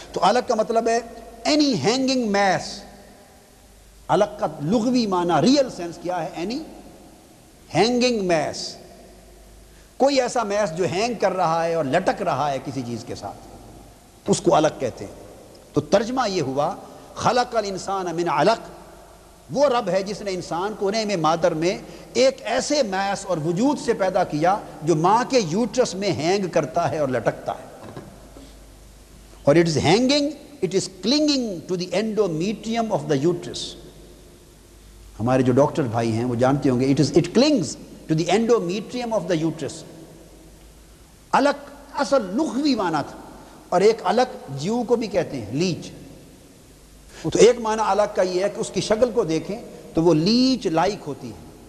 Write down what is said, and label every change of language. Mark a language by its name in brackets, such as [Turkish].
[Urdu] تو علق کا مطلب ہے اینی ہینگنگ میس. علق کا لغوی معنی ریئل سینس کیا ہے؟ اینی ہینگنگ میس، کوئی ایسا میس جو ہینگ کر رہا ہے اور لٹک رہا ہے کسی چیز کے ساتھ، اس کو علق کہتے ہیں. تو ترجمہ یہ ہوا [Arabic] خلق الانسان من علق، [Urdu] وہ رب ہے جس نے انسان کو رحم مادر میں ایک ایسے میس اور وجود سے پیدا کیا جو ماں کے یوٹرس میں ہینگ کرتا ہے اور لٹکتا ہے. اور [English] it is hanging, it is clinging to the endometrium of the uterus. [Urdu] ہمارے جو ڈاکٹر بھائی ہیں وہ جانتے ہوں گے [English] it clings to the endometrium of the uterus. [Urdu] علق اصل لغوی معنی تھا. اور ایک علق جیو کو بھی کہتے ہیں، لیچ. تو ایک معنی علق کا یہ ہے کہ اس کی شکل کو دیکھیں تو وہ لیچ لائک ہوتی ہے.